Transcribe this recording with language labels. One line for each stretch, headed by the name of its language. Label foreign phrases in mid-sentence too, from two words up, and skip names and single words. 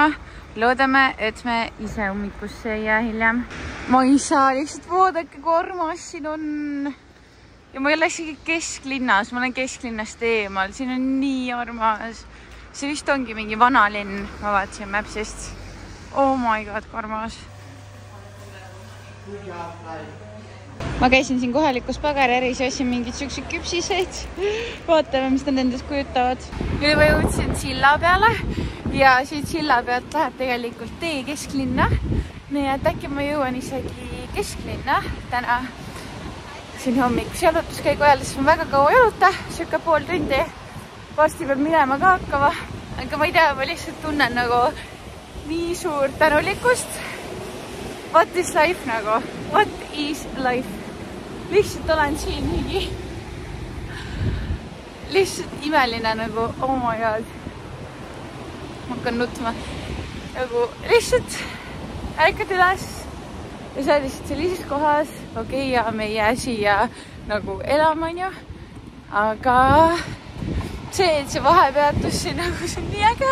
Estonian: Loodame, et me ise ummikusse ei jää hiljem. Ma ei saa lihtsalt vaadake, kui armas siin on. Ja ma ei ole isegi kesklinnas, ma olen kesklinnast eemal. Siin on nii armas. See vist ongi mingi vana linn, ma vaatasin Mapsist.
English: Oh my god,
Estonian: kui armas. Ma käisin siin kohalikus pagaräris ja ostsin mingid siuksed küpsiseid. Vaatame, mis nad endast kujutavad. Nüüd ma jõudsin silla peale ja siit silla pealt läheb tegelikult tee kesklinna. Nii et äkki ma jõuan isegi kesklinna täna siin hommikus jalutuskäigu ajal, sest ma väga kaua jaluta, circa pool tundi. Varsti peab minema ka hakkama, aga ma ei tea, ma lihtsalt tunnen nagu nii suurt tänulikkust.
English: What is life nagu? What is life?
Estonian: Lihtsalt olen siin mingi lihtsalt imeline nagu,
English: oh my god.
Estonian: Ma hakkan nutma. Nagu lihtsalt ärkad üles ja sa lihtsalt sellises kohas, okei, ja me ei jää siia nagu elama, on ju. Aga see, et see vahepeatus siin nagu, see on nii äge.